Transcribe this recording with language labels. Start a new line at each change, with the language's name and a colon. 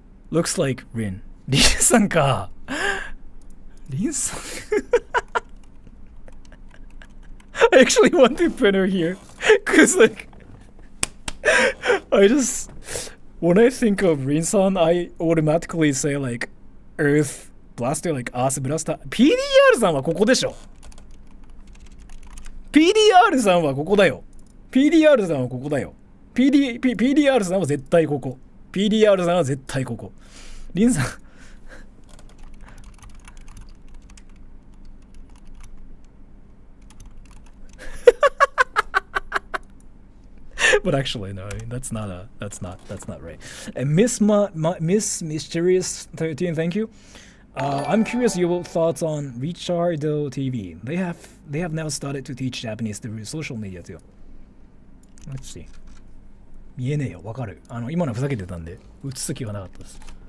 English: Looks like Rin. Rin-san ka. Rin-san. I actually want to put her here. Cause like when I think of Rin-san, I automatically say like Earth Blaster, like Earth Blaster.
Japanese: PDR さんはここでしょ。 PDR さんはここだよ。PDR さんはここだよ。 PDR さんは絶対ここ。PDR さんは絶対ここ。リンさん。
English: But actually, no, that's not right. And Miss Mysterious 13, thank you. I'm curious your thoughts on Richardo TV. They have now started to teach Japanese through social media too. Let's see.
Japanese: 見えねえよ、わかる。今のはふざけてたんで、打つ気はなかったです。